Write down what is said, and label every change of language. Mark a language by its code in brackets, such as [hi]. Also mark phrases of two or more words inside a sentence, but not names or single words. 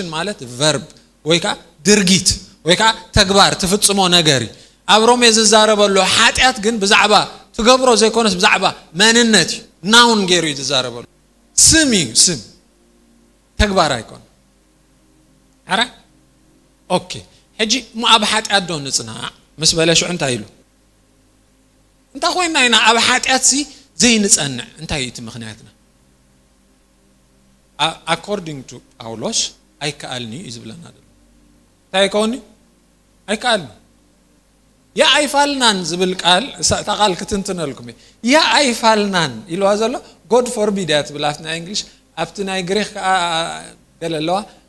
[ti] ማለት ቨርብ ወይ ከዓ ድርጊት ወይ ከዓ ተግባር ትፍጽሞ ነገር ኣብ ሮሜ ዝዛረበሉ ሓጢአት ግን ብዛዕባ ትገብሮ ዘይኮነስ ብዛዕባ መንነት ናውን ገይሩ ይዛረበሉ ስም እዩ ስም ተግባር ኣይኮነ አራ ኦኬ ሕጂ ኣብ ሓጢአት ዶ ንጽናዕ ምስ በለሽዑ እንታይ ኢሉ እንታይ ኮይና ኢና ኣብ ሓጢአት ሲ ዘይንጸንዕ እንታይ እቲ ምኽንያትና [en] according to [ti] ጳውሎስ ኣይከኣልኒ ይዝብለና ደሎ እንታይ ይከውኒ ኣይከኣልኒ ያ ኣይፋልናን ዝብል ቃል ተቓል ክትንትነልኩም ያ ኣይፋልናን ኢልዋ ዘሎ [en] God forbid [ti] ያ ትብል ኣብቲ ናይ እንግሊሽ ኣብቲ ናይ ግሪክ ከዓ ገለ ኣለዋ